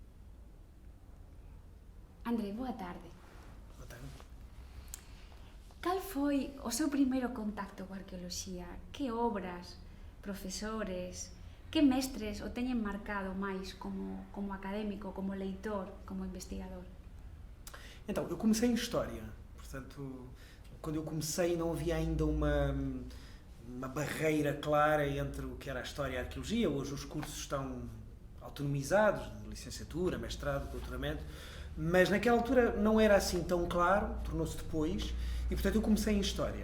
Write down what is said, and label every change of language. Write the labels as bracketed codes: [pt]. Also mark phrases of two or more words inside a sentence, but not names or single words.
[gl] André, boa tarde. [pt] Boa tarde. [gl] Cal foi o seu primeiro contacto coa arqueoloxía? Que obras, profesores, que mestres o teñen marcado máis como académico, como leitor, como investigador? [pt] Então, eu comecei em História. Portanto, quando eu comecei não havia ainda uma barreira clara entre o que era a História e a Arqueologia. Hoje os cursos estão autonomizados, de licenciatura, mestrado, doutoramento, mas naquela altura não era assim tão claro, tornou-se depois, e portanto eu comecei em História.